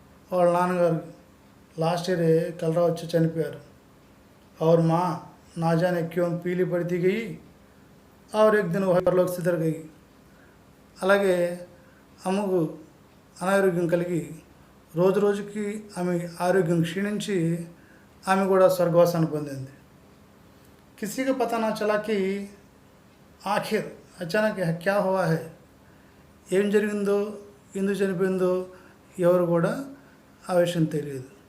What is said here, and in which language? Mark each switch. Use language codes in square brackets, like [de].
[te] వాళ్ళ నాన్నగారు last year కలరా వచ్చి చనిపోయారు. [hi] और माँ ना जाने क्यों पीली पड़ती गई और एक दिन वह परलोक सिधर गई. [te] అలాగే అమ్మకు అనారోగ్యం కలిగి రోజు రోజుకి ఆమె ఆరోగ్యం క్షీణించి ఆమె కూడా స్వర్గవాసాన్ని పొందింది. [hi] किसी को पता ना चला कि आखिर అచానక్ క్యా హువా హై, [te] ఏం జరిగిందో, ఎందుకు చనిపోయిందో ఎవరు కూడా ఆ విషయం తెలియదు.